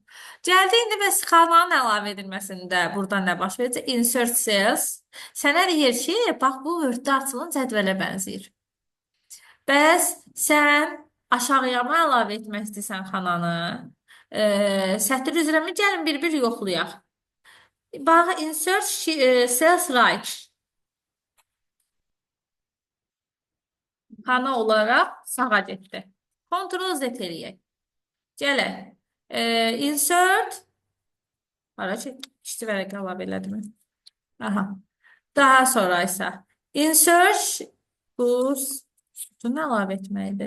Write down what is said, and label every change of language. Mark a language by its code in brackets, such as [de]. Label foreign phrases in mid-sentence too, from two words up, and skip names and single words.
[az] Gəldi indi bəs xananın əlavə edilməsində burada nə baş verəcək? [en] Insert cells. [az] Sənə deyir ki, bax bu Word-də açılan cədvələ bənzəyir. Bəs sən aşağıya mı əlavə etmək istəyirsən xananı? Sətr üzrəmi gəlin bir-bir yoxlayaq. Bax, [en] insert cells right. [az] Xana olaraq sağa getdi. Ctrl Z eləyək. Gələk. Insert. Hara ki, işçi vərəqə əlavə elədim. Aha. Daha sonra isə insert bu sütunu əlavə etməkdir.